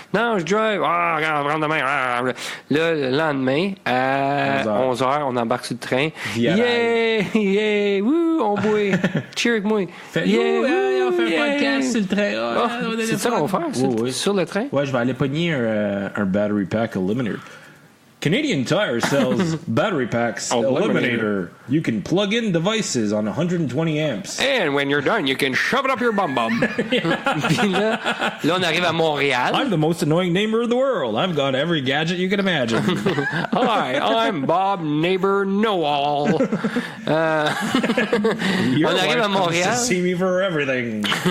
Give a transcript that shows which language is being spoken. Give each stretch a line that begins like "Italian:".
French: Non, je drive. Ah, regarde, rentre demain. Ah. Là, le lendemain, à 11h, on embarque sur le train. Yeah, wouh, on boit. Cheer avec moi. On fait un podcast sur le train. C'est ça qu'on va faire, sur le train? Ouais, je vais aller pogner un battery pack eliminator.
English: Canadian Tire sells battery packs eliminator. You can plug in devices on 120 amps. And when you're done, you can shove it up your bum-bum.
French: Puis là, on arrive à Montréal.
English: I'm the most annoying neighbor in the world. I've got every gadget you can imagine. Hi, I'm Bob Neighbor Know-All. Your
French: on arrive à Montréal.
English: To see me for everything.